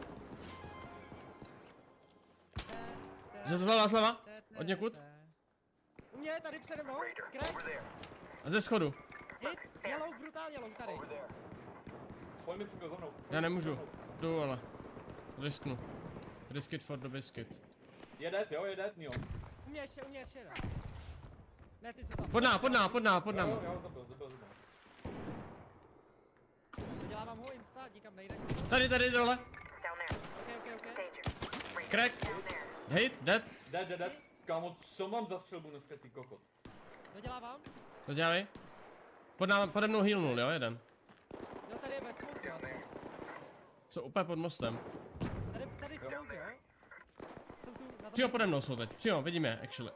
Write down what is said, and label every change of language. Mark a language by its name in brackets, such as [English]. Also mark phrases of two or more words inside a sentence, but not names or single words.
[Czech] Že se zleva. Od někud. U mě, tady přede mnou. Crack, A ze schodu. [English] hit, yellow, brutál yellow, tady. [Czech] Pojď mi za mnou. Já nemůžu. Jdu ale. Risknu. [English] Risk it for the biscuit. [Czech] Je dead, Neo. U mě ještě jeden. Ne, ty jsi tam. Pod náma. Jo, to byl. Dodělávám ho insta, nikam nejde. Tady dole. Ok. [English] Crack. Hit, dead. Dead. [Czech] Kámo, co mám za střelbu dneska, ty kokot? Dodělávám. To dělej. Pode mnou healnul, jo, jeden. Jo, tady je bez smoke, asi. Jsou úplně pod mostem. Tady smoke, jo. Jsem tu na to. Přímo pode mnou jsou teď. Přímo, vidím je, actually.